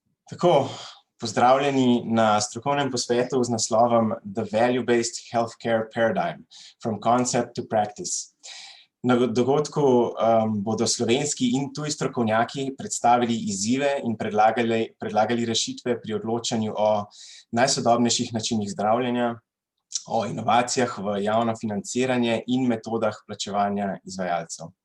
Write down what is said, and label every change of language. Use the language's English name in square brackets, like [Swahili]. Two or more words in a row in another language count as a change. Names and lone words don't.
[Slovenian] Tako, pozdravljeni na strokovnem posvetu z naslovom [English] The Value-Based Healthcare Paradigm, From Concept to Practice. [Slovenian] Na dogodku bodo slovenski in tuji strokovnjaki predstavili izzive in predlagali rešitve pri odločanju o najsodobnejših načinih zdravljenja, o inovacijah v javno financiranje in metodah plačevanja izvajalcev.